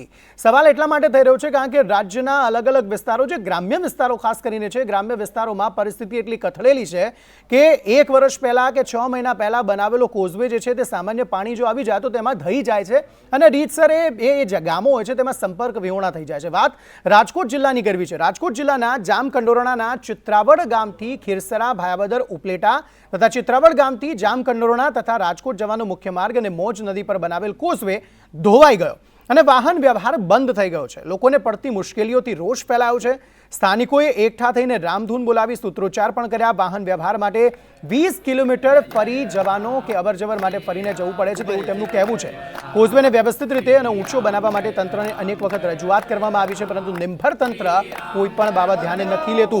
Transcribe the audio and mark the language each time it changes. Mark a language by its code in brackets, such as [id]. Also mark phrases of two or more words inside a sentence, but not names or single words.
[gu] સવાલ એટલા માટે થઈ રહ્યો છે કારણ કે રાજ્યના અલગ અલગ વિસ્તારો, જે ગ્રામ્ય વિસ્તારો ખાસ કરીને છે, ગ્રામ્ય વિસ્તારોમાં પરિસ્થિતિ એટલી કથળેલી છે કે 1 વર્ષ પહેલા કે 6 મહિના પહેલા બનાવેલો કોઝવે જે છે તે સામાન્ય પાણી જો આવી જાય તો તેમાં ધઈ જાય છે અને રીતસર એ જે ગામો હોય છે તેમાં સંપર્ક વિહોણા થઈ જાય છે। વાત રાજકોટ જિલ્લાની કરવી છે। રાજકોટ જિલ્લાના જામકંડોરણાના ચિત્રાવડ ગામથી ખીરસરા, ભાયાવદર, ઉપલેટા તથા ચિત્રાવડ ગામથી જામકંડોરણા તથા રાજકોટ જવાનો મુખ્ય માર્ગ અને મોજ નદી પર બનાવેલ કોઝવે ધોવાઈ ગયો અને વાહન વ્યવહાર બંધ થઈ ગયો છે। લોકોને પડતી મુશ્કેલીઓથી રોષ ફેલાયો છે। સ્થાનિકોએ એકઠા થઈને રામધૂન બોલાવી સૂત્રોચ્ચાર પણ કર્યા। વાહન વ્યવહાર માટે 20 કિલોમીટર ફરી જવાનો કે અવરજવર માટે ફરીને જવું પડે છે તેવું તેમનું કહેવું છે। કોઝવેને વ્યવસ્થિત રીતે અને ઊંચો બનાવવા માટે તંત્રને અનેક વખત રજૂઆત કરવામાં આવી છે, પરંતુ નિંભર તંત્ર કોઈ પણ બાબત ધ્યાને નથી લેતું।